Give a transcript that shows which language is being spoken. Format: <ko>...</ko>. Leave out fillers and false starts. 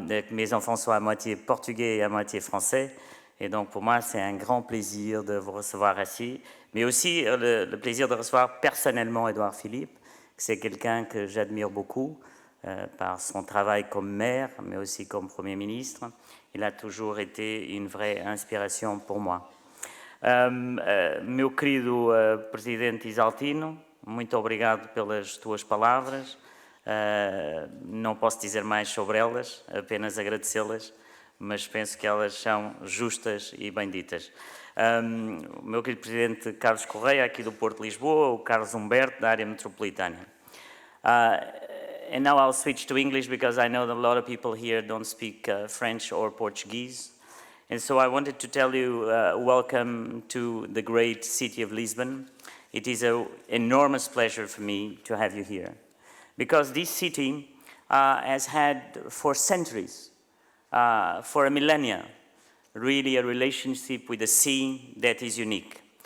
<fr>Mes enfants sont à moitié portugais et à moitié français. Et donc pour moi, c'est un grand plaisir de vous recevoir ici. Mais aussi le plaisir de recevoir personnellement Édouard Philippe. C'est quelqu'un que j'admire beaucoup par son travail comme maire, mais aussi comme Premier ministre. Il a toujours été une vraie inspiration pour moi.</fr> <pt>Meu querido Presidente Isaltino, muito obrigado pelas tuas palavras. Não posso dizer mais sobre elas, apenas agradecê-las, mas penso que elas são justas e bem ditas. O meu querido Presidente Carlos Correia, aqui do Porto de Lisboa, o Carlos Humberto, da área metropolitana.</pt> <en>And now I'll switch to English because I know that a lot of people here don't speak French or Portuguese. And so I wanted to tell you welcome to the great city of Lisbon. It is an enormous pleasure for me to have you here, because this city has had for centuries, for a millennia, really a relationship with the sea that is unique.</en>